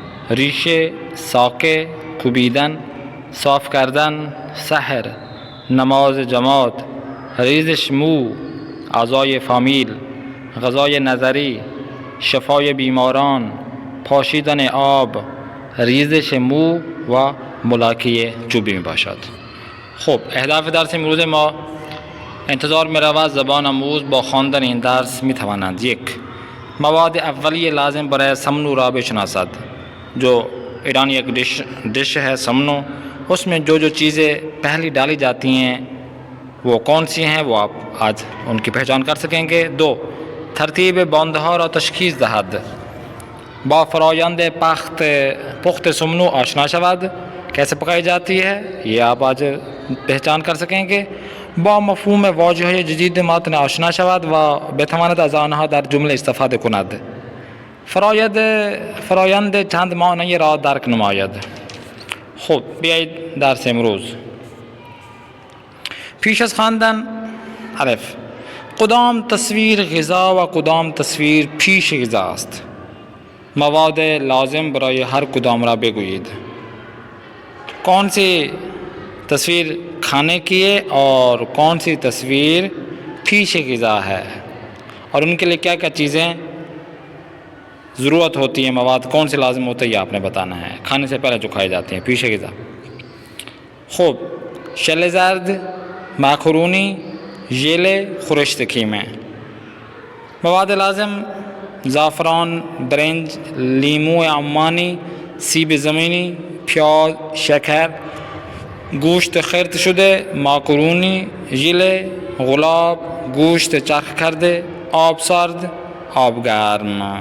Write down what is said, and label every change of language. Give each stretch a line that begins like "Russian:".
Persian: ریشه، ساقه، کوبیدن، صاف کردن، سحر، نماز جماعت، ریزش مو، اعضای فامیل، غذای نظری، شفای بیماران، پاشیدن آب، ریزش مو و ملاکه چوبی می باشد. خب، اهداف درس امروز ما: انتظار می رود زبان آموز با خواندن این درس می توانند: 1. مواد اولیه لازم برای سمنو را بشناسد.
Urdu: جو ایران ایک ڈش ہے سمنو، اس میں جو چیزیں پہلی ڈالی جاتی ہیں وہ کون سی ہیں، وہ آپ آج ان کی پہچان کر سکیں گے. 2.
Persian: ترتیب باندها را تشخیص دهد. با فرایند پخت سمنو آشنا شود.
Urdu: کیسے پکائی جاتی ہے یہ آپ آج پہچان کر سکیں گے.
Persian: با مفهوم واژه جدید متن آشنا شود و بتواند از آنها در جمله استفاده کند. فرایند چند معنی را درک نماید. خب بیایید درس امروز. پیش از خواندن: الف. کدام تصویر غذا و کدام تصویر پیش غذا است؟ مواد لازم برای هر کدام را بگویید.
Urdu: کون سی تصویر کھانے کی ہے اور کون سی تصویر پیش غذا ہے، اور ان کے لیے کیا کیا چیزیں ضرورت ہوتی ہیں، مواد کون سے لازم ہوتے ہیں، یہ آپ نے بتانا ہے. کھانے سے پہلے جو کھائی جاتی ہیں پیش غذا.
Persian: خوب. شل زرد، ماکرونی، ژیلے، خورشت کیمے. مواد لازم: زعفران، برنج، لیمو عمانی، سیب زمینی، پیاز، شکر، گوشت خرد شده، ماکرونی، ژیله، گلاب، گوشت چرخ کرده، آب سرد، آب گرم.